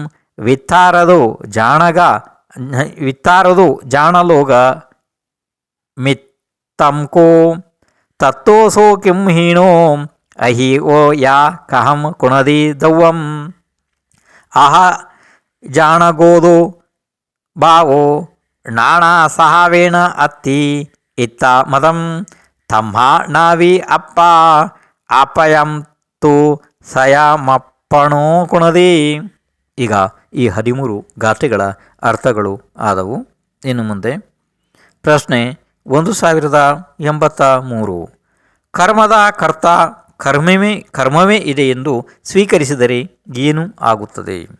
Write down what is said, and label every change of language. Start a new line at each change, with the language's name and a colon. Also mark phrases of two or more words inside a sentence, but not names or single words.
Prakrit languages: ವಿತ್ತಾರದು ಜಾಣಲೋಗ ಮಿತ್ತಂಕೋ ತತ್ತೋಸೋ ಕಿಂ ಹೀಣೋ ಅಹಿ ಓ ಯಾ ಕಹಂ ಕುಣದಿ ದವ್ವಂ ಅಹ ಜಾಣಗೋದು ಬಾವೋ ನಾಣ ಸಹಾವೇಣ ಅತ್ತಿ ಇತ್ತ ಮದಂ ತಮ್ಮ ನಾವಿ ಅಪ್ಪ ಆಪಯಂತು ಸಯಮಪ್ಪಣೋ ಕುಣದಿ.
Kannada: ಈಗ ಈ 13 ಗಾಥೆಗಳ ಅರ್ಥಗಳು ಆದವು. ಇನ್ನು ಮುಂದೆ ಪ್ರಶ್ನೆ 1083. ಕರ್ಮದ ಕರ್ತ ಕರ್ಮವೇ ಇದೆ ಎಂದು ಸ್ವೀಕರಿಸಿದರೆ ಏನು ಆಗುತ್ತದೆ?